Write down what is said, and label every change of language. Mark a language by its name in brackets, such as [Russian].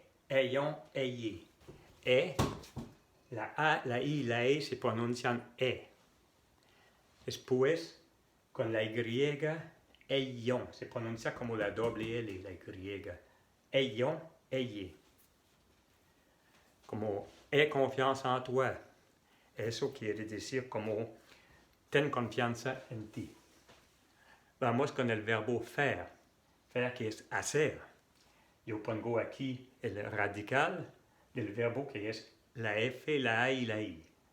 [French] Ayons, ayez. [Spanish] La A, la I y la E se pronuncian E. Después, con la Y, ayons. Se pronuncia como la doble L, la Y. [French] Ayons, ayez. Como aie confiance en toi. [Spanish] Eso quiere decir como ten confianza en ti. Vamos con el verbo faire. Faire que es hacer. Yo pongo aquí el radical del verbo que es la F, la A y la I.